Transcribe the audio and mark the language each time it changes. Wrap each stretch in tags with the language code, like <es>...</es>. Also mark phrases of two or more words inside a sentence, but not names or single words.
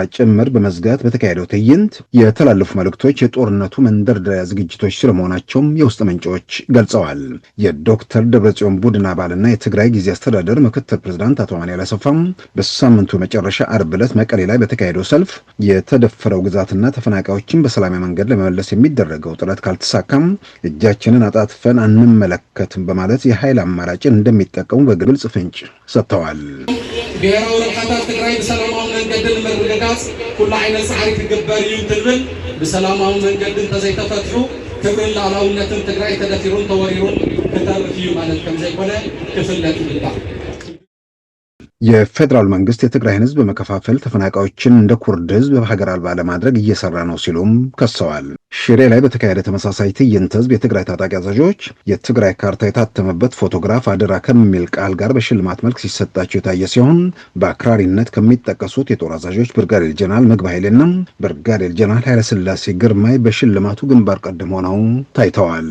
<am>ጭምር በመዝጋት በተካሄደው ትዕይንት የተላለፉ መልእክቶች የጦርነቱ መንደርደሪያ ዝግጅቶች ስለመሆናቸውም የውስጥ ምንጮች ገልጸዋል። የዶክተር ደብረጽዮን ቡድን አባልና የትግራይ ጊዜ አስተዳደር ምክትል ፕሬዝዳንት አቶ አማኑኤል አሰፋም በሳምንቱ መጨረሻ ዓርብ ዕለት መቀሌ ላይ በተካሄደው ሰልፍ የተደፈረው ግዛትና ተፈናቃዮችን በሰላማዊ መንገድ ለመመለስ የሚደረገው ጥረት ካልተሳካም እጃችንን አጣጥፈን አንመለከትም በማለት የኃይል አማራጭ እንደሚጠቀሙ በግልጽ ፍንጭ ሰጥተዋል።</am> <ti>ብሔራዊ ርሕቀት ትግራይ በሰላማዊ መንገድ ለመረጋጋት ሁሉ ዓይነት ጻዕሪ ክግበር እዩ ትብል በሰላማዊ መንገድ ተዘይተፈትሑ ክብርን ሉዓላውነትን ትግራይ ተደፊሩን ተወሪሩን ከተርፍ እዩ ማለት ከም ዘይኮነ ክፍለጥ ይግባእ።</ti> <am>የፌደራል መንግስት የትግራይን ህዝብ በመከፋፈል ተፈናቃዮችን እንደ ኩርድ ህዝብ በሀገር አልባ ለማድረግ እየሰራ ነው ሲሉም ከሰዋል። ሽሬ ላይ በተካሄደ ተመሳሳይ ትዕይንተ ህዝብ የትግራይ ታጣቂ አዛዦች የትግራይ ካርታ የታተመበት ፎቶግራፍ አደራ ከሚል ቃል ጋር በሽልማት መልክ ሲሰጣቸው የታየ ሲሆን በአክራሪነት ከሚጠቀሱት የጦር አዛዦች ብርጋዴር ጀነራል ምግብ ኃይሌና ብርጋዴር ጀነራል ኃይለሥላሴ ግርማይ በሽልማቱ ግንባር ቀደም ሆነው ታይተዋል።</am>